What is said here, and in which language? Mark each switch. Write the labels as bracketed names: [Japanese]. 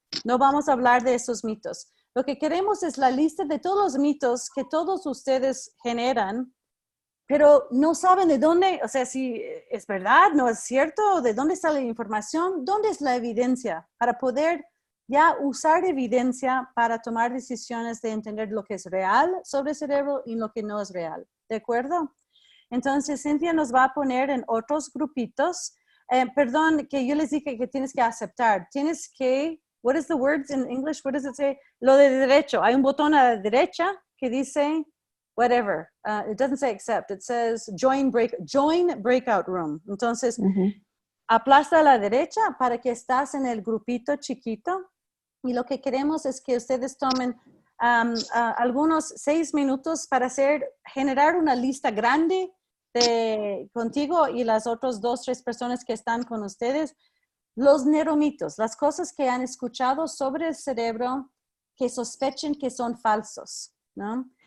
[Spanish] No vamos a hablar de esos mitos. Lo que queremos es la lista de todos los mitos que todos ustedes generan, pero no saben de dónde, o sea, si es verdad, no es cierto, de dónde está la información, dónde es la evidencia, para poder ya usar evidencia para tomar decisiones de entender lo que es real sobre el cerebro y lo que no es real. ¿De acuerdo? Entonces, Cynthia nos va a poner en otros grupitos. Perdón, que yo les dije que tienes que aceptar. Tienes que, [English] what is the words in English? What does it say? [Spanish] Lo de derecho. Hay un botón a la derecha que dice whatever. [English] It doesn't say accept. It says join breakout room. [Spanish] Entonces, aplasta a la derecha para que estás en el grupito chiquito. Y lo que queremos es que ustedes tomen algunos 6 minutos para generar una lista grande contigo y las otras 2, 3 personas que están con ustedes, los neuromitos, las cosas que han escuchado sobre el cerebro que sospechen que son falsos, ¿no?